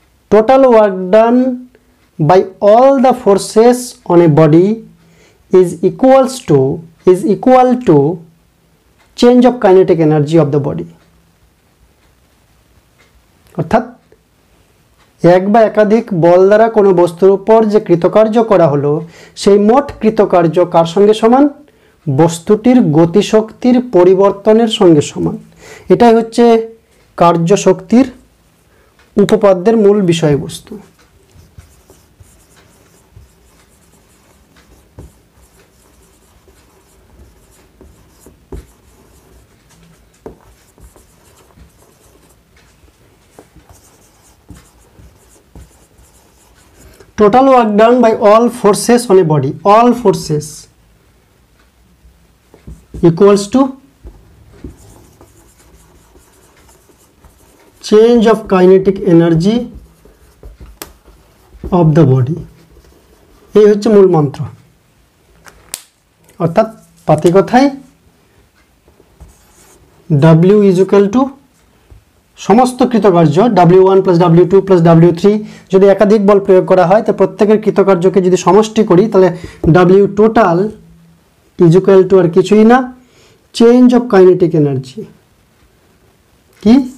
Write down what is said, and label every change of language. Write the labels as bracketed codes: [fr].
[en] Total work done by all the forces on a body is equal to change of kinetic energy of the body. [bn] অর্থাৎ এক বা একাধিক বল দ্বারা কোনো বস্তুর উপর যে কৃতকার্য করা হলো, সেই মোট কৃতকার্য কার সঙ্গে সমান? বস্তুটির গতিশক্তির পরিবর্তনের সঙ্গে সমান। এটাই হচ্ছে কার্য শক্তির উপপাদ্যের মূল বিষয়বস্তু। [en] Total work done by all forces on a body, all forces equals to change of kinetic energy of the body। [bn] এই হচ্ছে মূল মন্ত্র। অর্থাৎ পাতি কথায় W ইকুয়াল টু সমস্ত কৃতকার্য W1 plus W2 plus W3, যদি একাধিক বল প্রয়োগ করা হয় তো প্রত্যেকের কৃতকার্যকে যদি সমষ্টি করি তাহলে W টোটাল ইকুয়াল টু আর কিছুই না, [en] Change of kinetic energy. [bn] কি?